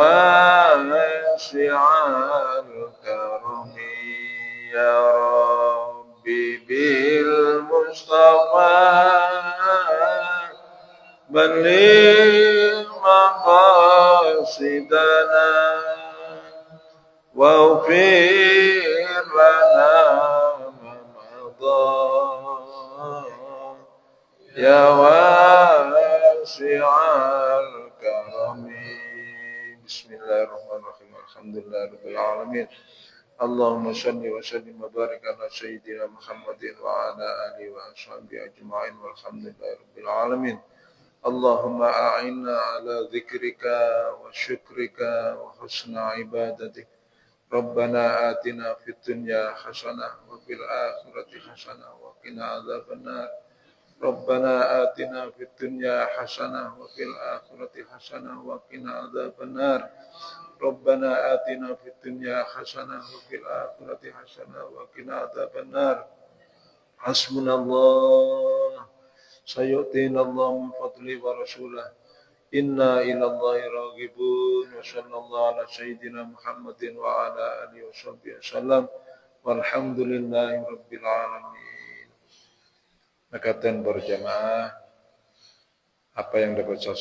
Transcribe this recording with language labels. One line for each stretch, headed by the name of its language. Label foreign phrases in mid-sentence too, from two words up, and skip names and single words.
Arabic: واسع الكرم يا رب بالمصطفى بلغ مقاصدنا واغفر لنا ما مضى يا واسع الكرم. بسم الله الرحمن الرحيم. الحمد لله رب العالمين. اللهم صل وسلم وبارك على سيدنا محمد وعلى آله وأصحابه أجمعين والحمد لله رب العالمين. اللهم أعنا على ذكرك وشكرك وحسن عبادتك. ربنا آتنا في الدنيا حسنة وفي الآخرة حسنة وقنا عذاب النار. ربنا آتنا في الدنيا حسنة وفي الآخرة حسنة وقنا عذاب النار. ربنا آتنا في الدنيا حسنة وفي الآخرة حسنة وقنا عذاب النار. Hasbunallah. سيؤتينا الله من فضله ورسوله. إنا إلى الله راغبون. وصلى الله على سيدنا محمد وعلى آله وصحبه وسلم. والحمد لله رب العالمين.
Indonesian: Makaten berjamaah apa yang dapat saya